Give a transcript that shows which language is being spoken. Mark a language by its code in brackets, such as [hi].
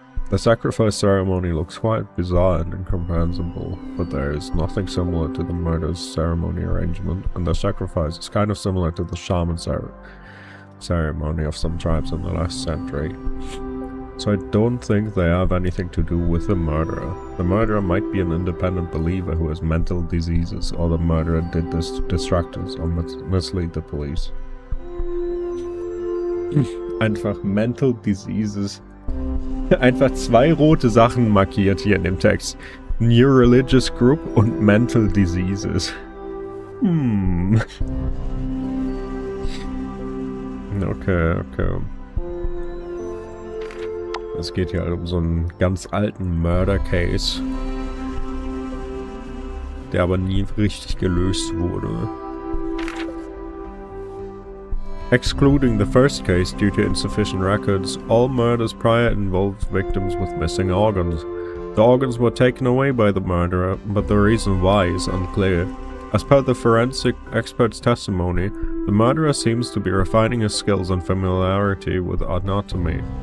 [en] The sacrifice ceremony looks quite bizarre and incomprehensible, but there is nothing similar to the murder's ceremony arrangement, and the sacrifice is kind of similar to the shaman ceremony of some tribes in the last century. So I don't think they have anything to do with the murderer. The murderer might be an independent believer who has mental diseases, or the murderer did this to distract us or mislead the police. [de] Einfach [en] mental diseases. [de] Einfach zwei rote Sachen markiert hier in dem Text. [en] New Religious Group [de] und [en] Mental Diseases. [de] Okay. Es geht hier halt um so einen ganz alten Murder-Case, der aber nie richtig gelöst wurde. [en] Excluding the first case due to insufficient records, all murders prior involved victims with missing organs. The organs were taken away by the murderer, but the reason why is unclear. As per the forensic expert's testimony, the murderer seems to be refining his skills and familiarity with anatomy.